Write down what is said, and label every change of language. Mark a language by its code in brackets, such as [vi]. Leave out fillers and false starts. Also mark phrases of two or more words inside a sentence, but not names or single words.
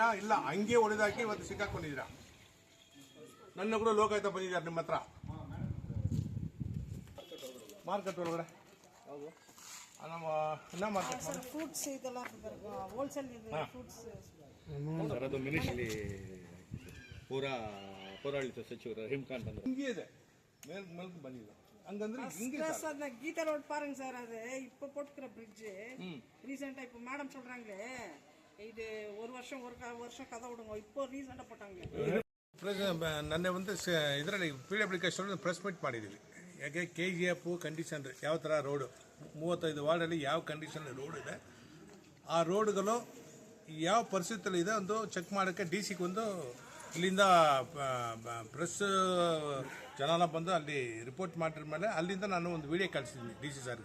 [kn] ಇಲ್ಲ, ಹಂಗೆ ಹೊಡೆದಾಕಿ ಇವತ್ತು ಸಿಕ್ಕಾಕೊಂಡಿದ್ದೀರಾ. ನನ್ನ ಕೂಡ ಲೋಕಾಯುಕ್ತ ಬಂದಿದ್ದಾರೆ ನಿಮ್ಮ ಹತ್ರ ಮಾರ್ಕೆಟ್ ಒಳಗಡೆ. ನಮ್ಮ ಮಾರ್ಕೆಟ್ [en] fruits ಇದೆಲ್ಲ wholesale fruits [kn] ಅದು ಮಿನಿಸ್ಟ್ರಿ ಪೌರಾಡಳಿತ ಸಚಿವರು ರಹೀಮ್ಖಾನ್ ಬಂದರು. ಹಿಂಗೆ ಇದೆ, ಮೇಲ್ ಬಂದಿದೆ. ಹಂಗಂದ್ರೆ [ta] கீதா ரோட் பாருங்க சார், அது இப்போ போட்டுக்கிற பிரிட்ஜ் ரீசெண்டாக இப்போ மேடம் சொல்றாங்க இது ஒரு வருஷம் கதை விடுங்க, இப்போ ரீசெண்டாக போட்டாங்க. [kn] ನೆನ್ನೆ ಒಂದು ಇದರಲ್ಲಿ PWK [en] press meet [kn] ಮಾಡಿದ್ದೀವಿ. ಯಾಕೆ KGF ಕಂಡೀಷನ್ ಯಾವ ಥರ ರೋಡು 35 ವಾರ್ಡಲ್ಲಿ ಯಾವ ಕಂಡೀಷನ್ ರೋಡ್ ಇದೆ, ಆ ರೋಡ್ಗಳು ಯಾವ ಪರಿಸ್ಥಿತಿಯಲ್ಲಿ ಇದೆ ಒಂದು ಚೆಕ್ ಮಾಡೋಕ್ಕೆ DC ಒಂದು ಇಲ್ಲಿಂದ ಪ್ರೆಸ್ ಜನ ಬಂದು ಅಲ್ಲಿ ರಿಪೋರ್ಟ್ ಮಾಡಿದ ಮೇಲೆ ಅಲ್ಲಿಂದ ನಾನು ಒಂದು ವಿಡಿಯೋ ಕಳಿಸಿದ್ವಿ DC ಸಾರ್ಗೆ.